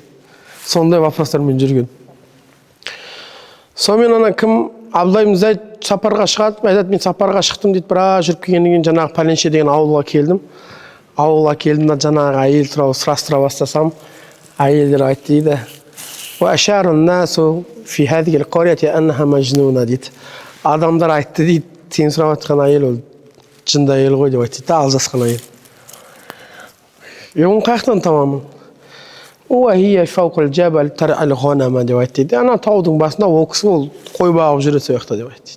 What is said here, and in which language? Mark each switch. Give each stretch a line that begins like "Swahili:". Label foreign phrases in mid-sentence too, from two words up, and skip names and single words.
Kazakh: Сондай вопростармен жүрген. Сонымен ана кім Абдулла ибн Зайд сапарға шығады, айтады: мен сапарға шықтым дейді, біраз жүріп келгеннен кейін жаңағы Пәленше деген ауылға келдім. Ауылға келдім да жаңағы әйел туралы сұрастыра бастасам, әйелдер айтты дейді:
Arabic: "وأشار الناس في هذه القرية أنها مجنونة" дейді.
Kazakh: Адамдар айтты дейді, сен сұрап жатқан әйел ол жынды әйел ғой деп айтты да, алжасқан әйел. Оны қаяқтан табамын?
Arabic: وهي فوق الجبل ترعى الغنم
Kazakh: деп айтты. Ана таудың басында ол кісі ол қой бағып жүреді сол жақта деп айтты.